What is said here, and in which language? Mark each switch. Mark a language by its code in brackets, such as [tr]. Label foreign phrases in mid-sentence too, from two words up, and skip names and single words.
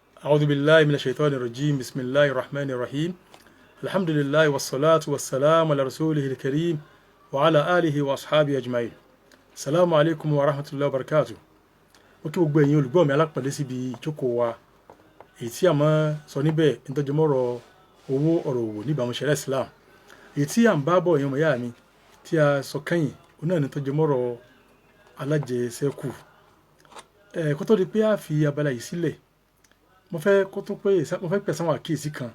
[ar] أعوذ بالله من الشيطان الرجيم بسم الله الرحمن الرحيم الحمد لله والصلاة والسلام على رسوله الكريم وعلى آله وأصحابه أجمعين السلام عليكم ورحمة الله وبركاته. [yo] Ó kí gbogbo ẹ̀yin olùgbọ́ mi alápọ̀nlé síbi ìjókòó wa èyí tí a máa sọ níbẹ̀ ìtọ́júmọ́rọ̀ owó ọ̀rọ̀ òwò níbàámu ṣẹ̀ríà Islam èyí tí à ń bá bọ̀ ẹ̀yin ọmọ ìyá mi tí a sọ kẹ́yìn òun náà ní ìtọ́júmọ́rọ̀ alájẹsẹ́kù. Kó tó di pé a fi abala yìí sílẹ̀ mo fẹ́ pẹ̀ sáwọn àkíyèsí kan.